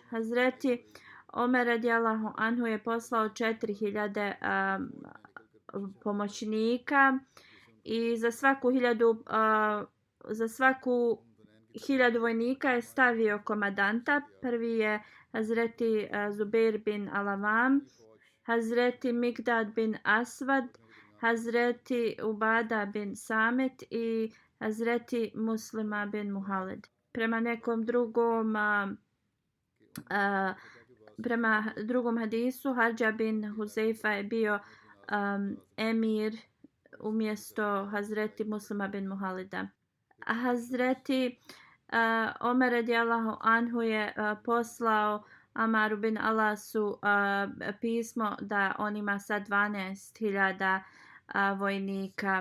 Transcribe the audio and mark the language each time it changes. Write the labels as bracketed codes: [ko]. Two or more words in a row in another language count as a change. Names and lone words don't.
[bs] Hazreti Omer [ar] رضي الله عنه [bs] je poslao 4000 pomoćnika i za svaku 1000 vojnika je stavio komadanta. Prvi je Hazreti Zubair bin Alavam, Hazreti Mikdad bin Asvad, Hazreti Ubada bin Samet i Hazreti Muslima bin Muhalid. Prema nekom drugom hadisu, Hadža bin Huzeifa je bio emir umjesto Hazreti Muslima bin Muhalida. Hazreti Omer [ar] رضي الله عنه [bs] je poslao Amaru bin Alasu pismo da on ima sad 12.000 vojnika.